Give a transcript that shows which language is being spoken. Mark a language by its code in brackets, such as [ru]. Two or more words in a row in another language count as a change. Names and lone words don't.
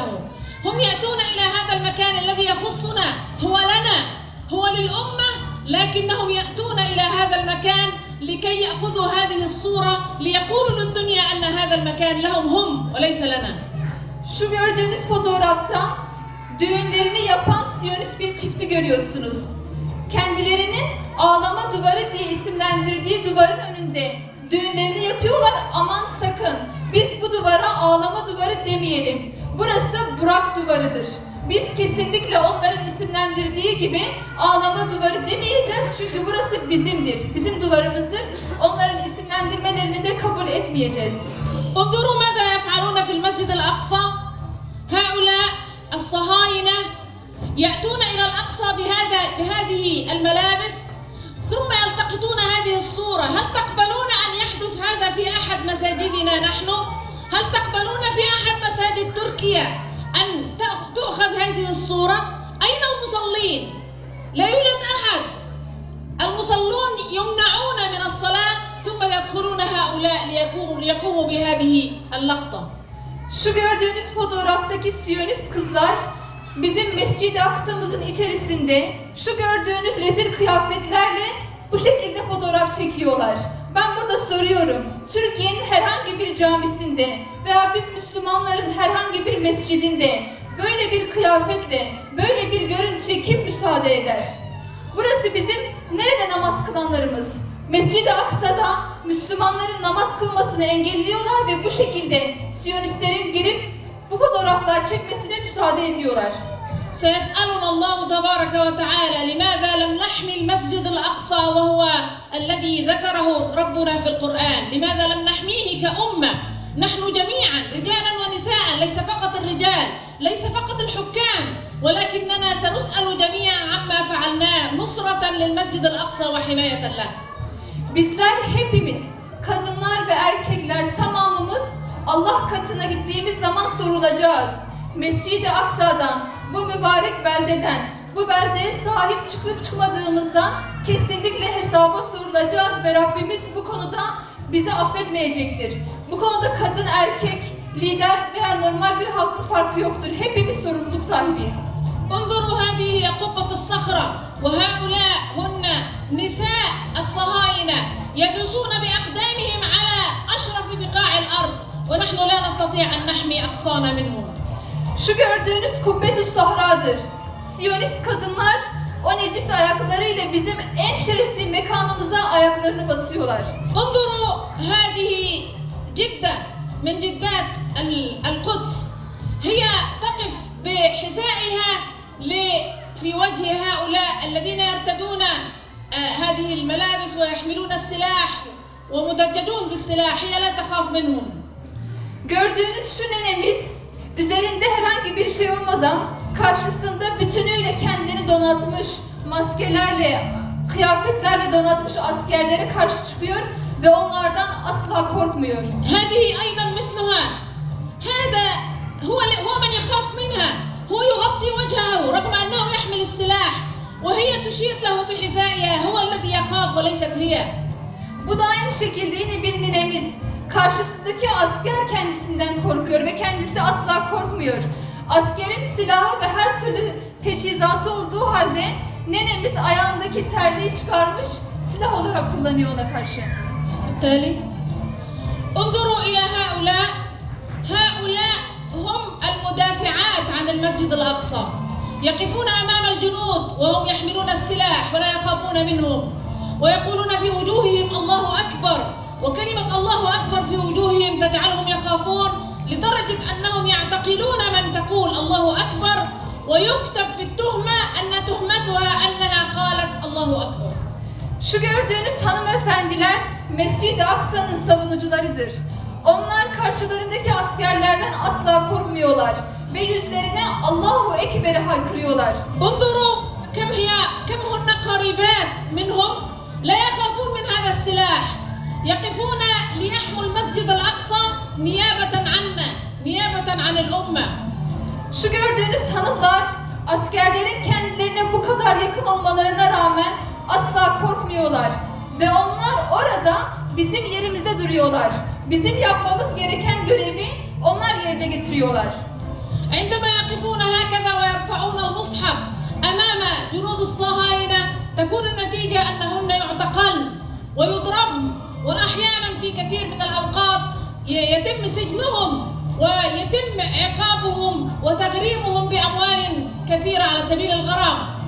[ar] هم يأتون إلى هذا المكان الذي يخصنا، هو لنا، هو للأمة، لكنهم يأتون إلى هذا المكان لكي يأخذوا هذه الصورة ليقولوا للدنيا أن هذا المكان لهم هم وليس لنا. [tr] Şu gördüğünüz fotoğrafta düğünlerini yapan Siyonist bir çifti görüyorsunuz. Kendilerinin ağlama duvarı diye isimlendirdiği duvarın önünde düğünlerini yapıyorlar. Aman sakın biz bu duvara ağlama duvarı demeyelim. Burası Burak duvarıdır. Biz kesinlikle onların isimlendirdiği gibi ağlama duvarı demeyeceğiz çünkü burası bizimdir. Bizim duvarımızdır. Onların isimlendirmelerini de kabul etmeyeceğiz. [ar] انظروا ماذا يفعلون في المسجد الأقصى. هؤلاء الصهاينة يأتون إلى الأقصى بهذه الملابس ثم يلتقطون هذه الصورة. هل تقبلون أن يحدث هذا في أحد مساجدنا نحن؟ هل تقبلون في أحد مساجد تركيا أن تؤخذ هذه الصورة؟ أين المصلين؟ لا يوجد أحد. المصلون يمنعون من الصلاة ثم يدخلون هؤلاء ليقوموا بهذه اللقطة. [tr] Şu gördüğünüz fotoğraftaki Siyonist kızlar bizim Mescid-i Aksa'mızın içerisinde şu gördüğünüz rezil kıyafetlerle bu şekilde fotoğraf çekiyorlar. Ben burada soruyorum, Türkiye'nin herhangi bir camisinde veya biz Müslümanların herhangi bir mescidinde böyle bir kıyafetle, böyle bir görüntüye kim müsaade eder? Burası bizim nerede namaz kılanlarımız? Mescid-i Aksa'da Müslümanların namaz kılmasını engelliyorlar ve bu şekilde Siyonistlerin girip bu fotoğraflar çekmesine müsaade ediyorlar. [ar] سيسألنا الله تبارك وتعالى لماذا لم نحمي المسجد الأقصى وهو الذي ذكره ربنا في القرآن؟ لماذا لم نحميه كأمة؟ نحن جميعا رجالا ونساء، ليس فقط الرجال، ليس فقط الحكام، ولكننا سنسأل جميعا عما فعلناه نصرة للمسجد الأقصى وحماية له. [tr] Bizler hepimiz, kadınlar ve erkekler tamamımız Allah katına gittiğimiz zaman sorulacağız. Mescid-i Aksa'dan, bu mübarek beldeden, bu beldeye sahip çıkıp çıkmadığımızdan kesinlikle hesaba sorulacağız ve Rabbimiz bu konuda bizi affetmeyecektir. Bu konuda kadın, erkek, lider veya normal bir halkın farkı yoktur. Hepimiz sorumluluk sahibiyiz. [ar] انظروا هذه قبة الصخرة وهؤلاء هن نساء الصهاينة يدوسون بأقدامهم على أشرف بقاع الأرض ونحن لا نستطيع أن نحمي أقصانا منهم. [tr] Şu gördüğünüz Kubbetü's Sahra'dır. Siyonist kadınlar o necis ayaklarıyla bizim en şerefli mekanımıza ayaklarını basıyorlar. [ar] انظروا هذه جدة من جدات القدس هي تقف بحذائها في وجه هؤلاء الذين يرتدون هذه الملابس ويحملون السلاح ومدججون بالسلاح. هي لا تخاف منهم. [tr] Gördüğünüz şu nenemiz üzerinde herhangi bir şey olmadan karşısında bütünüyle kendini donatmış, maskelerle, kıyafetlerle donatmış askerlere karşı çıkıyor ve onlardan asla korkmuyor. [ar] هذه أيضا مثلها. هذا هو من يخاف منها. هو يغطي وجهه رغم أنه يحمل السلاح وهي تشير له بحذائها. هو الذي يخاف وليست هي. [tr] Bu da aynı şekilde yine bir ninemiz. Karşısındaki asker kendisinden korkuyor ve kendisi asla korkmuyor. Askerin silahı ve her türlü teçhizatı olduğu halde nenemiz ayağındaki terliği çıkarmış, silah olarak kullanıyor ona karşı. [ar] بالتالي انظروا إلى هؤلاء. هؤلاء هم المدافعات عن المسجد الأقصى. يقفون أمام الجنود وهم يحملون السلاح ولا يخافون منهم ويقولون في وجوههم الله أكبر، وكلمة الله أكبر في وجوههم تجعلهم يخافون لدرجة أنهم يعتقلون من تقول الله أكبر ويكتب في التهمة أن تهمتها أنها قالت الله أكبر. [tr] Şu gördüğünüz hanımefendiler Mescid-i Aksa'nın savunucularıdır. Onlar karşılarındaki askerlerden asla korkmuyorlar ve yüzlerine [ar] الله أكبر'i [tr] haykırıyorlar. [ar] انظروا كم هن قريبات منهم لا يخافون من هذا السلاح. يقفون ليحموا المسجد الأقصى نيابة عنا نيابة عن الأمة. [tr] Şu gördüğünüz hanımlar askerlerin kendilerine bu kadar yakın olmalarına rağmen asla korkmuyorlar ve onlar orada bizim yerimize duruyorlar. Bizim yapmamız gereken görevi onlar yerine getiriyorlar. [ar] عندما يقفون هكذا ويرفعون المصحف أمام جنود الصهاينة تكون النتيجة أنهن يعتقلن ويضربن وأحيانا في كثير من الأوقات يتم سجنهم ويتم عقابهم وتغريمهم بأموال كثيرة على سبيل الغرام.